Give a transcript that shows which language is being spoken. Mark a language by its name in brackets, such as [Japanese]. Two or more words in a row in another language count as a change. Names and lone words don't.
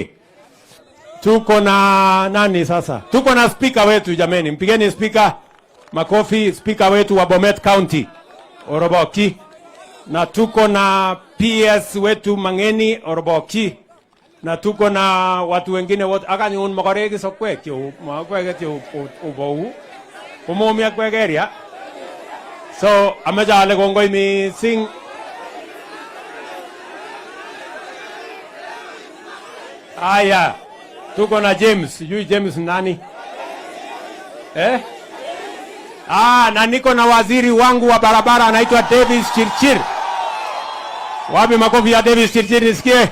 [Swahili] Tuko na nani sasa? Tuko na speaker wetu jameni. Mpigeni speaker makofi, speaker wetu wa Bomet County. [Kalenjin] Orobokyi. [Swahili] Na tuko na PS wetu Mangeni. [Kalenjin] Orobokyi. [Swahili] Na tuko na watu wengine wote. [Kalenjin] Aka nyun makoregi sokwek yo. Makwek yo ubou. Umomia kwegeria. So, amejale kongoi mising. [Swahili] Aya. Tuko na James. [Kalenjin] Yui James nani? [Swahili] Na niko na waziri wangu wa barabara anaitwa Davis Chirchir. Wapi makofi ya Davis Chirchir nisikie?